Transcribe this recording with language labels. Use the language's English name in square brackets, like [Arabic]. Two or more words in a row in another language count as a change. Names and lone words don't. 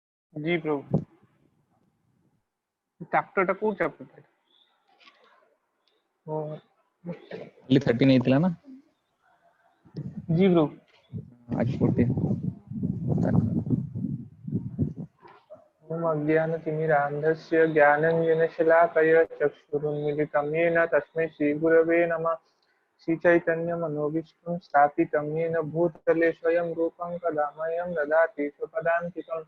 [Bangla] জি প্রভু। চ্যাপ্ଟরটা কোন চ্যাপ্টার? ও [Kannada] ಅಲ್ಲಿ 13 ಐತಿಲ್ಲ ನಾ [Bangla] জি প্রভু। [Kannada] ಆಗಿ 14 [Sanskrit] ओम अज्ञानतिमिरान्धस्य ज्ञानञ्जनशलाकया चक्षुरुन्मीलितं येन तस्मै श्रीगुरवे नमः। श्रीचैतन्यमनोभीष्टं स्थापितं येन भूतले स्वयं रूपं कदा मह्यं ददाति स्वपदान्तिकम्।